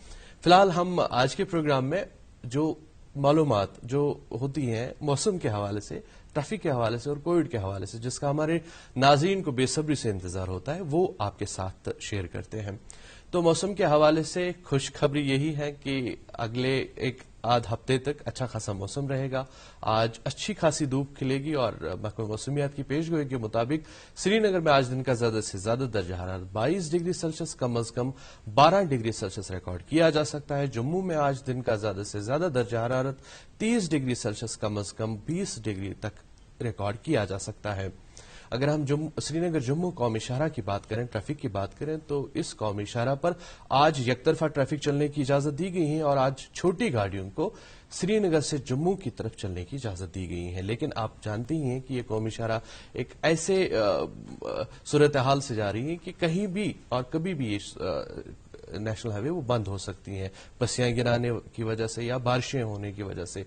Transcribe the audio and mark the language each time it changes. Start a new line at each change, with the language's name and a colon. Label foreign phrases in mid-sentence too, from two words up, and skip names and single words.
Urdu: فی الحال ہم آج کے پروگرام میں جو معلومات جو ہوتی ہیں موسم کے حوالے سے, ٹریفک کے حوالے سے اور کووڈ کے حوالے سے جس کا ہمارے ناظرین کو بے صبری سے انتظار ہوتا ہے وہ آپ کے ساتھ شیئر کرتے ہیں. تو موسم کے حوالے سے خوشخبری یہی ہے کہ اگلے ایک آدھ ہفتے تک اچھا خاصا موسم رہے گا. آج اچھی خاصی دھوپ کھلے گی اور محکمہ موسمیات کی پیش گوئی کے مطابق سری نگر میں آج دن کا زیادہ سے زیادہ درجہ حرارت 22
English: degree Celsius
Urdu: کم از کم 12
English: degree Celsius
Urdu: ریکارڈ کیا جا سکتا ہے. جموں میں آج دن کا زیادہ سے زیادہ درجہ حرارت 30
English: degree Celsius
Urdu: کم از کم 20 ڈگری تک ریکارڈ کیا جا سکتا ہے. اگر ہم سری نگر جموں قومی شاہراہ کی بات کریں, ٹریفک کی بات کریں تو اس قومی شاہراہ پر آج یک طرفہ ٹریفک چلنے کی اجازت دی گئی ہے اور آج چھوٹی گاڑیوں کو سری نگر سے جموں کی طرف چلنے کی اجازت دی گئی ہے. لیکن آپ جانتے ہی ہیں کہ یہ قومی شاہراہ ایک ایسے صورتحال سے جا رہی ہے کہ کہیں بھی اور کبھی بھی یہ
English: National Highway
Urdu: وہ بند ہو سکتی ہیں پسیاں گرانے کی وجہ سے یا بارشیں ہونے کی وجہ سے.